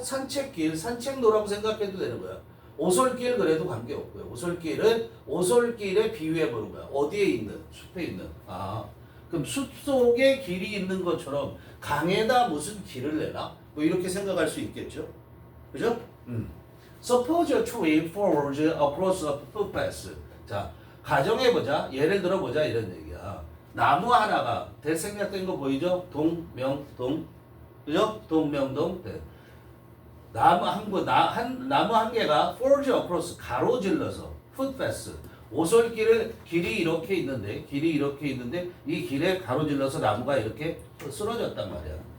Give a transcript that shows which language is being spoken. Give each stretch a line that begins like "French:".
Korean: 산책길, 산책로라고 생각해도 되는 거야. 오솔길 그래도 관계없고요. 오솔길에 비유해 보는 거야. 어디에 있는? 숲에 있는. 그럼 숲 속에 길이 있는 것처럼 강에다 무슨 길을 내나? 뭐 이렇게 생각할 수 있겠죠. 그죠?
English: Suppose a tree falls across a footpath.
Korean: 자, 가정해보자. 예를 들어보자. 이런 얘기야. 나무 하나가 대생략된 거 보이죠? 동명동. 그죠? 동명동. 네. 나무 한 개가
English: falls across,
Korean: 가로질러서 footpath. 길이 이렇게 있는데 이 길에 가로질러서 나무가 이렇게 쓰러졌단 말이야.